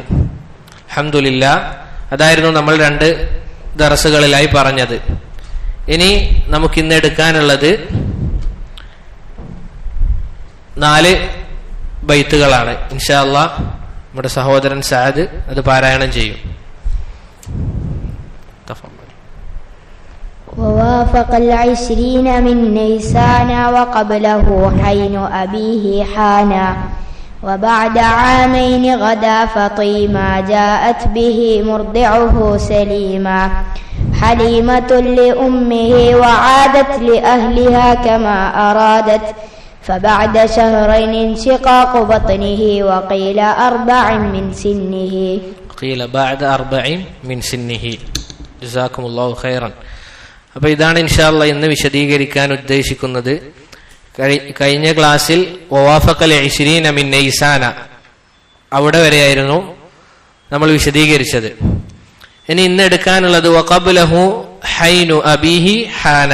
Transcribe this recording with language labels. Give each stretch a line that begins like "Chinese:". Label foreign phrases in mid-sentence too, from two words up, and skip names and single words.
Malayalam: അൽഹംദുലില്ലാഹ്, അതായിരുന്നു നമ്മൾ രണ്ട് ദറസുകളിലായി പറഞ്ഞത്. ഇനി നമുക്കിന്ന് എടുക്കാനുള്ളത് 4 ബൈത്തുകളാണ്.
Arabic: إن شاء الله
Malayalam: നമ്മുടെ സഹോദരൻ സഅദ് അത് പാരായണം ചെയ്യും.
Arabic: ووافق 20 من نيسان وقبله حين أبيه حانا وبعد 2 غدا فطيما جاءت به مرضعه سليما حليمة لأمه وعادت لأهلها كما أرادت فبعد 2 انشقاق بطنه وقيل 4 من سنه قيل بعد 4 من سنه جزاكم الله خيرا.
Malayalam: അപ്പോൾ ഇതാണ്
Arabic: إن شاء الله
Malayalam: ഇന്ന് വിശദീകരിക്കാൻ ഉദ്ദേശിക്കുന്നത്. കഴിഞ്ഞ ക്ലാസ്സിൽ
Arabic: ووافق 20 من نيسان
Malayalam: അവിടെ വരെയായിരുന്നു നമ്മൾ വിശദീകരിച്ചത്. ഇനി ഇന്ന് എടുക്കാനുള്ളത്
Arabic: وقبله حين أبيه حانا.